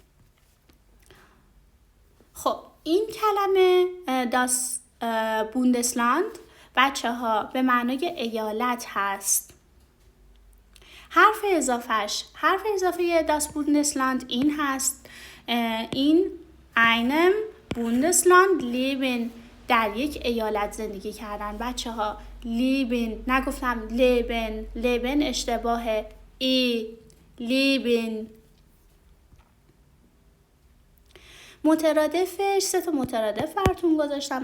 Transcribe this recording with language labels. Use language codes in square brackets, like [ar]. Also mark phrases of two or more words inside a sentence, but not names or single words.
[fa] خب این کلمه [de] das Bundesland [fa] بچه ها به معنای ایالت هست. حرف اضافه [de] das Bundesland [fa] این هست. [de] این einem Bundesland leben، [fa] در یک ایالت زندگی کردن. بچه ها leben، نگفتم leben اشتباهه. leben. مترادفش 3 مترادف براتون گذاشتم.